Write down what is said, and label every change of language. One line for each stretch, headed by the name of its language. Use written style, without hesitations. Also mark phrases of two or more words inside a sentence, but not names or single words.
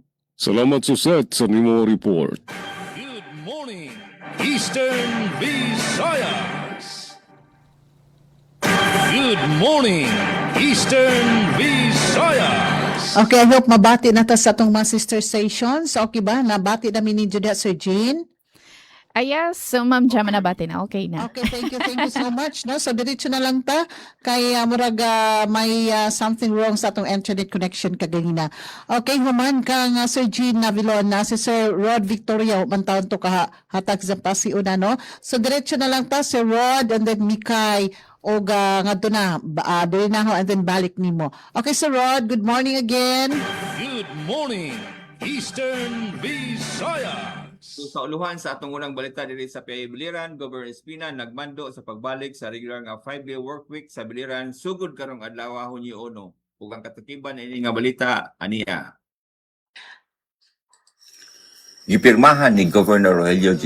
Cebuano: Salamat Suzette sa nimo report.
English: Good morning, Eastern Visayas. Good morning, Eastern Visayas.
Cebuano: Okay, I hope mabati na ta sa atong mga sister stations. Okay ba? Nabati namin ni Judah Sir Jean. Yes, so Ma'am Jama na bati na. Okay na.
English: Okay, thank you so much. No? So,
Cebuano: diretso na lang ta. Kay murag may
English: something wrong
Cebuano: sa atong
English: internet connection
Cebuano: kaganina. Okay, human kang Sir Jean Navilon na si Sir Rod Victoria. Human taon to kahatag sa pasiuna, no? So, diretso na lang ta, Sir Rod,
English: and then
Cebuano: Mikay.
Filipino: O nga doon na, doon na ho,
English: and then
Cebuano: balik nimo.
English: Okay, Sir Rod, good morning again. Good morning, Eastern Visayas.
Cebuano: So, sa uluhan sa atong unang balita diri sa PI Biliran, Governor Espina nagmando sa pagbalik sa regular nga
English: 5-day work week
Cebuano: sa Biliran sugod karong adlaw Hunyo 1. Ug ang katikiban ini nga balita aniya. Gipirmahan ni Governor Rogelio G.